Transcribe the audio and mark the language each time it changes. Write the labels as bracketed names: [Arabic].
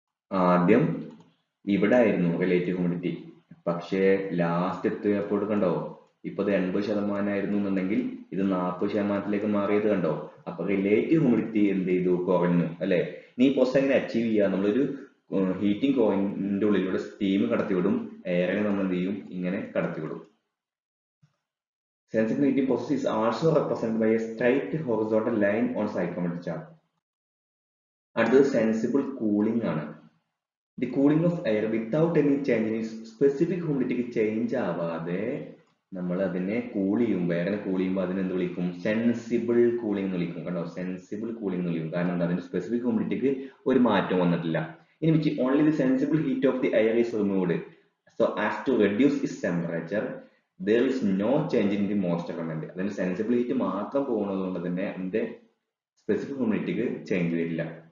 [Malayalam] ആദ്യം ഇവിടെ ആയിരുന്നു റിലേറ്റീവ് ഹ്യൂമിഡിറ്റി. പക്ഷേ ലാസ്റ്റ് എത്തിയപ്പോൾ കണ്ടോ? ഇപ്പൊ ഇത് 80% ആയിരുന്നു എന്നുണ്ടെങ്കിൽ ഇത് 40% മാറിയത് കണ്ടോ? അപ്പൊ റിലേറ്റീവ് ഹ്യൂമിഡിറ്റി എന്ത് ചെയ്തു? കുറഞ്ഞു അല്ലെ? ഇനി ഈ പ്രോസസ് എങ്ങനെ അച്ചീവ് ചെയ്യാം? നമ്മളൊരു ഹീറ്റിംഗ് കോയിലിന്റെ ഉള്ളിലൂടെ സ്റ്റീം കടത്തിവിടും, എയറിനെ നമ്മൾ എന്ത് ചെയ്യും? ഇങ്ങനെ കടത്തിവിടും. [English] Sensible heating process is also represented by a straight horizontal line on psychometric chart. [Malayalam] അടുത്തത് സെൻസിബിൾ കൂളിംഗ് ആണ്. [English] the cooling of air without any change in [Malayalam] specific ഹ്യൂമിഡിറ്റിക്ക് change ആവാതെ നമ്മൾ അതിനെ കൂൾ ചെയ്യുമ്പോൾ, എയറിനെ കൂൾ ചെയ്യുമ്പോൾ അതിനെ എന്ത് വിളിക്കും? സെൻസിബിൾ കൂളിംഗ് എന്ന് വിളിക്കും. കണ്ടോ? സെൻസിബിൾ കൂളിംഗ് എന്ന് വിളിക്കും. കാരണം എന്താ? അതിന്റെ സ്പെസിഫിക് ഹ്യൂമിഡിറ്റിക്ക് ഒരു മാറ്റം വന്നിട്ടില്ല. ഇനി [English] which only the sensible heat of the air is removed so as to reduce its temperature, there is no change in the moisture content. [Malayalam] അതിന്റെ സെൻസിബിൾ ഹീറ്റ് മാത്രം പോകുന്നത് കൊണ്ട് തന്നെ അതിന്റെ സ്പെസിഫിക് ഹ്യൂമിഡിറ്റിക്ക് ചേഞ്ച് വരില്ല.